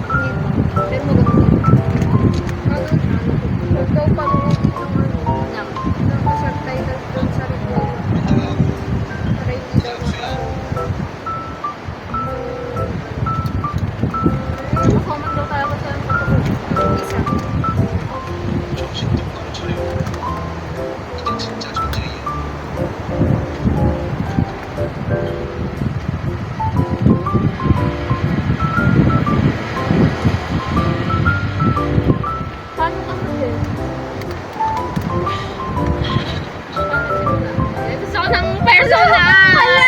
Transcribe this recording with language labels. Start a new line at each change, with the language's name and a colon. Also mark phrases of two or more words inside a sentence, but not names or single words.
Filipino: Hindi pa pero maganda wag daw pag-open ng ano subtitles dun sa review. Para hindi daw comment daw tayo sa isa.
Korean: 정신 똑바로 차려. 이게 진짜 전쟁이야.
Filipino: Paano ka kasi? Gusto ko ng persona! Hala!